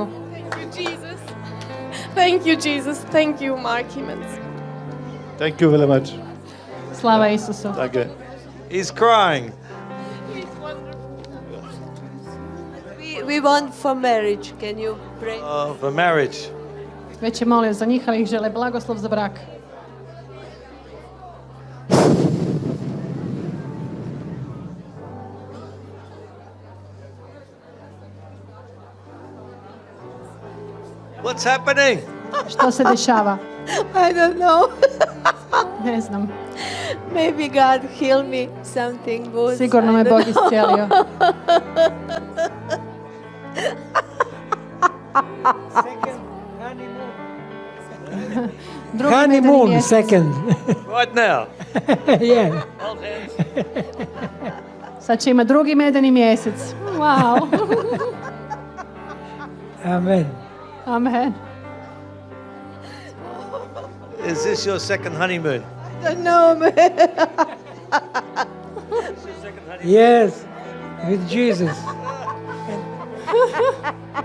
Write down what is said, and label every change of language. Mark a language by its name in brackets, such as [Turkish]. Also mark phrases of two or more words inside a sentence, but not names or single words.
[English] Thank you, Jesus. Thank you, Jesus. Thank you, Mark Hemans. Thank you very much. [Bosnian] Slava Isusu. [English] Danke. He's crying. We we want for marriage. Can you pray? For marriage. [Bosnian] Već je molio za njih, ali ih žele blagoslov za brak. [English] What's happening? [Bosnian] Što se dešava? [English] I don't know. [Bosnian] Ne znam. [English] Maybe God heal me something good. [Bosnian] Sigurno me Bog iscijelio. Drugi medeni [English] Honeymoon [Bosnian] mjesec. [English] second. Right now. Yeah. Hold hands. [Bosnian] Sad će imati drugi medeni mjesec. [English] Wow. Amen. Amen. Is this your second honeymoon? I don't know, man. Yes. With Jesus.